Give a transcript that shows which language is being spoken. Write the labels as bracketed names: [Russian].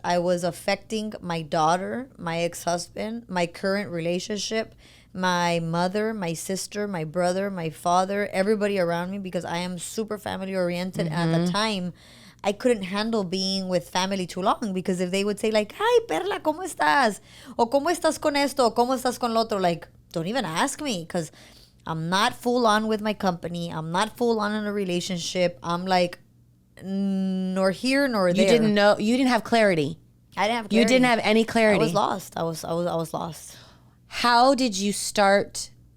[English] I was affecting my daughter, my ex-husband, my current relationship, my mother, my sister, my brother, my father, everybody around me, because I am super family oriented. And at the time, I couldn't handle being with family too long, because if they would say like, "Hi, Perla, [Spanish] ¿cómo estás?" O "¿Cómo estás con esto?" O "¿Cómo estás con lo otro?" [English] Like, don't even ask me, because I'm not full on with my company. I'm not full on in a relationship. I'm like, nor here nor there. You didn't know. You didn't have clarity. I didn't have clarity. You didn't have any clarity. I was lost. I was lost. How did you start?